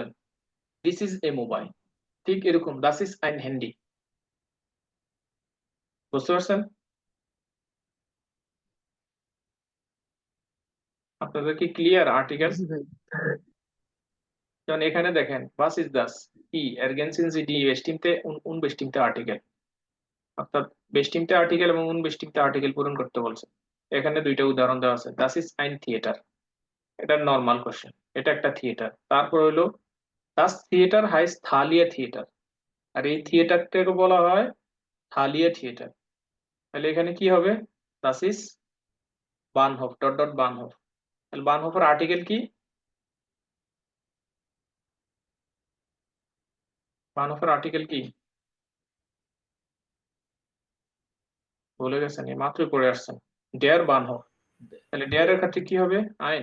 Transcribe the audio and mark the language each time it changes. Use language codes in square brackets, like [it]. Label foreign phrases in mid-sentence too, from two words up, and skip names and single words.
[en] this is a mobile. ঠিক এরকম [de] das ist ein Handy. [bn] বুঝতে পারছেন? আপনাদের কি ক্লিয়ার আর্টিকেল? জি ভাই। যেমন এখানে দেখেন [de] was ist das [bn] কি [de] ergänzen Sie die bestimmte und unbestimmte Artikel, [bn] অর্থাৎ [de] bestimmte Artikel [bn] এবং unbestimmte আর্টিকেল পূরণ করতে বলছে। এখানে দুইটা উদাহরণ দেওয়া আছে, [de] das ist ein Theater, [bn] এটা নরমাল কোশ্চেন, এটা একটা থিয়েটার। তারপর হলো [de] das Theater heißt Thalia Theater, [bn] আর এই থিয়েটারটাকে বলা হয় থালিয়া থিয়েটার। তাহলে এখানে কি হবে? [de] das ist বানহফ [en] dot dot [de] বানহফ। [bn] তাহলে বানহফের আর্টিকেল কি? বানহফের আর্টিকেল কি ভুলে গেছেন? এই মাত্রই পড়ে আসছেন, [de] der Bahnhof. [bn] তাহলে ডেয়ার এর ক্ষেত্রে কি হবে? আইন।